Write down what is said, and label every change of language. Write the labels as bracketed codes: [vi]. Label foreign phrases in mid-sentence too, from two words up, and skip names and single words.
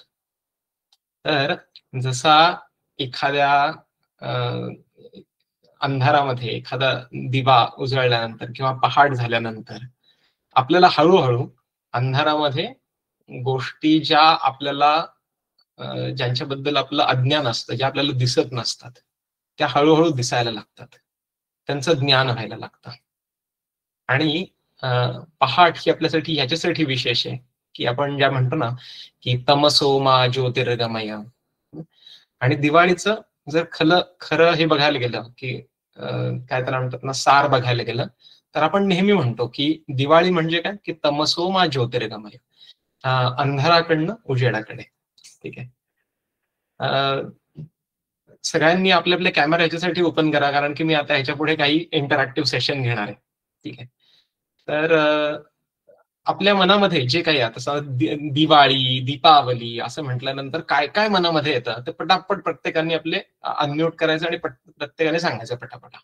[mr] तर जसा एखाद्या अंधारामध्ये एखादा दिवा उजळल्यानंतर किंवा पहाट झाल्यानंतर आपल्याला हळूहळू अंधारामध्ये गोष्टी ज्या आपल्याला ज्यांच्याबद्दल आपलं अज्ञान असतं, ज्या आपल्याला दिसत नसतात, त्या हळूहळू दिसायला लागतात, त्यांचं ज्ञान व्हायला लागतं. आणि पहाट ही आपल्यासाठी ह्याच्यासाठी विशेष आहे की आपण ज्या म्हणतो ना की [sa] तमसो मा ज्योतिर्गमय, [mr] आणि दिवाळीचं जर खरं हे बघायला गेलं की काय त्याला म्हणतात ना, सार बघायला गेलं तर आपण नेहमी म्हणतो की दिवाळी म्हणजे काय की [sa] तमसो मा ज्योतिर्गमय, [mr] अंधाराकडनं उजेडाकडे. ठीक आहे. सगळ्यांनी आपले आपले कॅमेरा ह्याच्यासाठी ओपन करा, कारण की मी आता ह्याच्या पुढे काही [en] interactive session [mr] घेणार आहे. ठीक आहे. तर आपल्या मनामध्ये जे काही आता दिवाळी, दीपावली असं म्हटल्यानंतर काय काय मनामध्ये येतं ते पटापट प्रत्येकाने आपले अनम्यूट करायचं आणि प्रत्येकाने सांगायचं पटापटा.